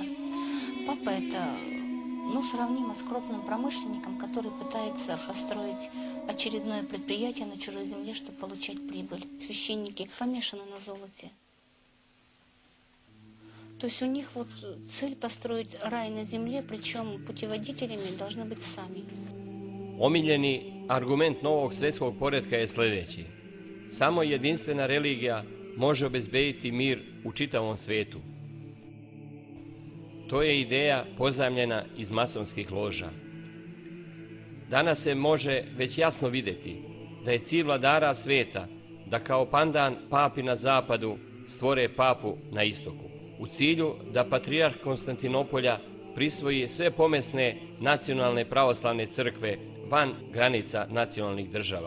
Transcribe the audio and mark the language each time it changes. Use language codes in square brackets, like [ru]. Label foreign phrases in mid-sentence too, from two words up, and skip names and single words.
[ru] Папа – это, сравнимо с крупным промышленником, который пытается построить очередное предприятие на чужой земле, чтобы получать прибыль. Священники помешаны на золоте. То есть у них цель построить рай на земле, причем putjevoditeljima должны быть sami. [sr] Omiljeni argument novog svjetskog poretka je sljedeći. Samo jedinstvena religija može obezbediti mir u čitavom svijetu. To je ideja pozajmljena iz masonskih loža. Danas se može već jasno vidjeti da je cilj vladara svijeta da kao pandan papi na zapadu stvore papu na istoku, u cilju da patrijarh Konstantinopolja prisvoji sve pomesne nacionalne pravoslavne crkve van granica nacionalnih država.